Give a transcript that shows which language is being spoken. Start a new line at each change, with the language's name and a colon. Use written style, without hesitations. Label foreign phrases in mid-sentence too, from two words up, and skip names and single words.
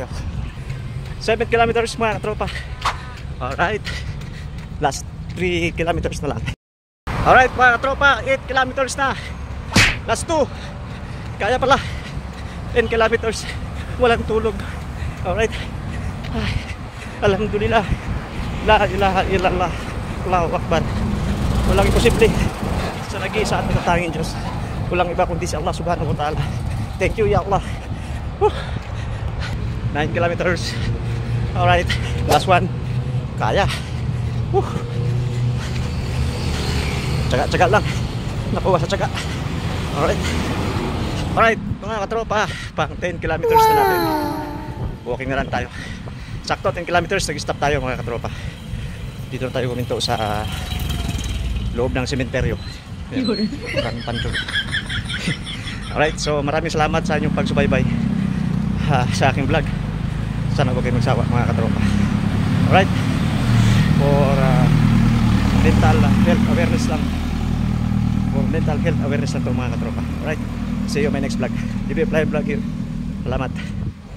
Filipino: 7 kilometers mga katropa. Alright,
English: last 3 kilometers
Filipino: na lang. Alright mga katropa, 8 kilometers na. Last 2. Kaya pala 10 kilometers. Walang tulog. Alright, ay,
Arabic: alhamdulillah, la ilaha illallah, Allahu Akbar.
Filipino: Walang imposible sa nag-iisa at natatanging Diyos. Walang iba kundi si
Arabic: Allah subhanahu wa ta'ala.
English: Thank you
Arabic: ya Allah.
English: 9 kilometers. Alright, last 1.
Filipino: Kaya. Tsaga-tsaga lang. Nakuha sa tsaga. Alright. Alright, mga katropa, pang 10 kilometers na natin. Walking na lang tayo. Sakto 10 kilometers, nag-stop tayo mga katropa. Dito na tayo kuminto sa loob ng sementeryo. Pancho. Alright, so maraming salamat sa inyong pagsubaybay sa aking vlog. Sana huwag kayo magsawa mga katropa.
English: Alright, for mental health awareness lang. For mental health awareness
Filipino: lang ito mga katropa.
English: Alright, see you in my next vlog. DB Fly Vlog here.
Filipino: Salamat.